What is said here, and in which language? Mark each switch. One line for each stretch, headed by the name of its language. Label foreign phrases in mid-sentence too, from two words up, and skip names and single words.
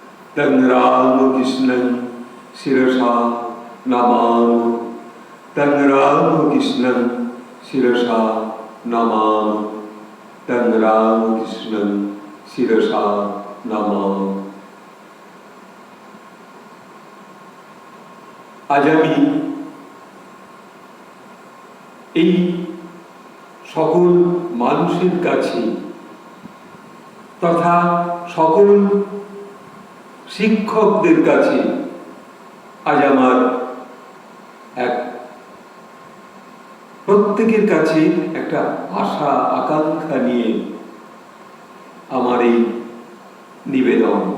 Sanskrit: तं रामकृष्णं शिरसा नमामि, तं रामकृष्णं शिरसा नमामि, तं रामकृष्णं शिरसा नमामि।
Bangla: আজ আমি এই সকল মানুষের কাছে তথা সকল শিক্ষকদের কাছে আজ আমার এক প্রত্যেকের কাছে একটা আশা আকাঙ্ক্ষা নিয়ে আমার এই নিবেদন।